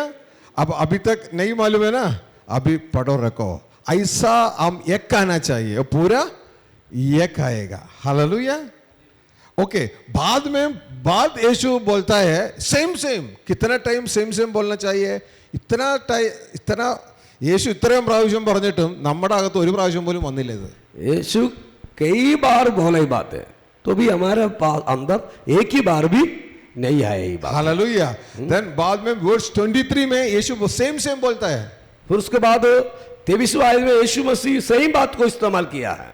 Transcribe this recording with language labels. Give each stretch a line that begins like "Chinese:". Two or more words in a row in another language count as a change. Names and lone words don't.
Hindi: अब अभी तक नहीं मालूम है ना, अभी पढ़ो रखो. ऐसा हम एक आना चाहिए, पूरा एक आएगा. हालेलुया. ओके. बाद यीशु बोलता है
English: same same.
Hindi: कितना टाइम
English: same same
Hindi: बोलना चाहिए?
Malayalam: ഇത്ര യേശു ഇത്രയും പ്രാവശ്യം പറഞ്ഞിട്ടും നമ്മുടെ അകത്ത് ഒരു പ്രാവശ്യം പോലും വന്നില്ല ഇത്.
Hindi: यीशु कई बार बोले बातें तो भी हमारे पास अंदर एक ही बार भी नहीं है ये बात. हालेलुया. देन बाद में वर्स 23 में यीशु
English: same same
Hindi: बोलता है. फिर उसके बाद 23 आयत में यीशु मसीह सही बात को इस्तेमाल किया है.